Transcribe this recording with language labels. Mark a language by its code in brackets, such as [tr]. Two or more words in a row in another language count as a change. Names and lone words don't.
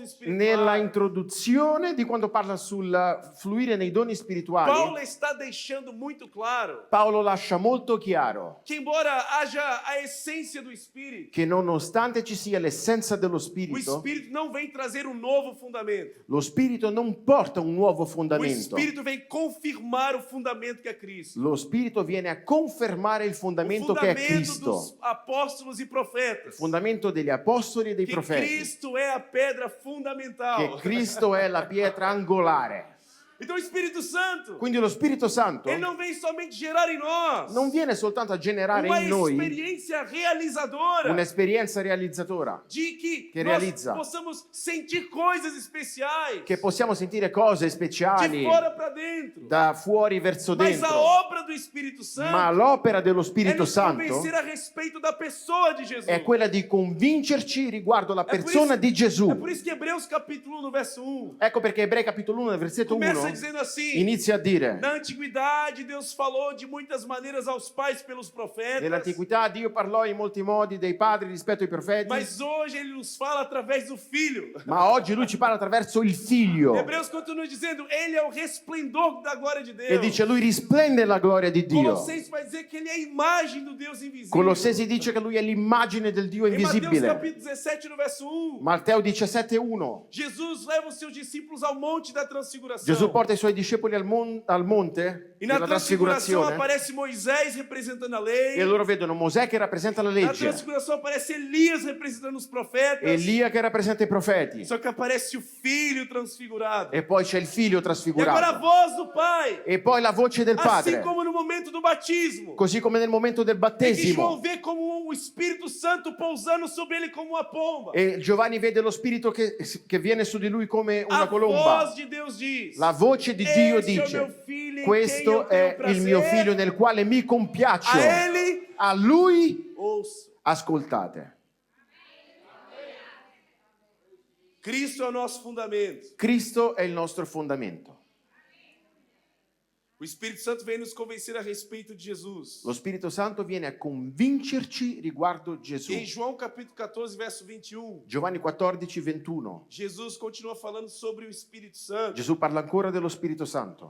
[it] nella [pt] espirituais, [it] introduzione di quando parla sul fluire nei doni spirituali, [pt] Paulo está deixando muito claro [it] Paolo lascia molto chiaro [pt] que, embora haja a essência do Espírito, [it] che nonostante ci sia l'essenza dello [pt] o [it] Spirito, [pt] Espírito não vem trazer um novo fundamento. [it] lo Spirito non porta un nuovo [pt] O [it] fondamento. [pt] Espírito vem confirmar o fundamento que é Cristo. [it] Lo Spirito viene a confermare il [pt] O [it] fondamento che è [pt] fundamento [it] Cristo, [pt] dos apóstolos e [it] il [pt] profetas. [it] fondamento degli apostoli e dei [pt] Que [it] profeti, [pt] Cristo é a pedra [it] che [pt] fundamental. [it] Cristo è la pietra angolare. [pt] Então o Espírito Santo, [it] Quindi lo Spirito Santo [pt] ele não vem somente gerar em nós [it] non viene soltanto a generare [pt] uma [it] in noi [pt] experiência realizadora [it] un'esperienza realizzatora, [pt] de que [it] che [pt] nós [it] realizza. [pt] possamos sentir coisas especiais [it] che possiamo sentire cose [pt] de [it] speciali [pt] fora para dentro. [it] da fuori verso [pt] Mas a [it] dentro, [pt] obra do Espírito Santo [it] ma l'opera dello [pt] é [it] Spirito [pt] nos [it] Santo [pt] convencer a respeito da pessoa de Jesus. [it] è quella di convincerci riguardo la [pt] É por [it] persona [pt] isso- [it] di Gesù. [pt] É por isso que Hebreus capítulo 1, no verso 1, [it] Ecco perché Ebrei capitolo 1 nel versetto [pt] começa [it] 1 [pt] dizendo assim: [it] inizia a dire: [pt] na antiguidade Deus falou de muitas maneiras aos pais pelos profetas, [it] nell'antichità Dio parlò in molti modi dei padri rispetto ai profeti, [pt] mas hoje ele nos fala através do Filho. [it] ma oggi lui ci parla attraverso il figlio. [pt] Hebreus continua dizendo: ele é o resplendor da glória de Deus. [it] E dice, lui risplende la gloria di Dio. [pt] Colossenses vai dizer que ele é a imagem do Deus invisível. [it] Colossesi dice che lui è l'immagine del Dio [pt] Em Mateus [it] invisibile. [pt] capítulo 17, no verso 1, [it] Matteo 17,1. [pt] Jesus leva os seus discípulos ao monte da transfiguração. [it] Gesù porta i suoi discepoli al monte [pt] E na [it] della [pt] transfiguração [it] trasfigurazione [pt] aparece Moisés representando a lei. [it] e loro vedono Mosè che rappresenta la [pt] Na [it] legge, [pt] transfiguração aparece Elias representando os profetas. [it] Elia che rappresenta i profeti [pt] Só que aparece o Filho transfigurado. [it] e poi c'è il figlio [pt] E agora a [it] trasfigurato [pt] voz do Pai. [it] e poi la voce del [pt] Assim [it] Padre, [pt] como no momento do batismo. [it] così come nel momento del [pt] É que João [it] battesimo. [pt] vê como o Espírito Santo pousando sobre ele como uma pomba. [it] E Giovanni vede lo spirito che viene su di lui come [pt] A [it] una colomba. [pt] voz de Deus diz: [it] La voce di Dio [pt] Este é o meu [it] dice, [pt] filho em [it] questo [pt] quem eu tenho [it] è il mio [pt] prazer. [it] figlio nel quale mi compiaccio. [pt] A ele [it] A lui [pt] ouço. [it] ascoltate. [pt] Cristo é o nosso fundamento. [it] Cristo è il nostro fondamento. [pt] O Espírito Santo vem nos convencer a respeito de Jesus. [it] Lo Spirito Santo viene a convincerci riguardo Gesù. [pt] Em João capítulo 14, verso 21, [it] Giovanni 14, 21. [pt] Jesus continua falando sobre o Espírito Santo. [it] Gesù parla ancora dello Spirito Santo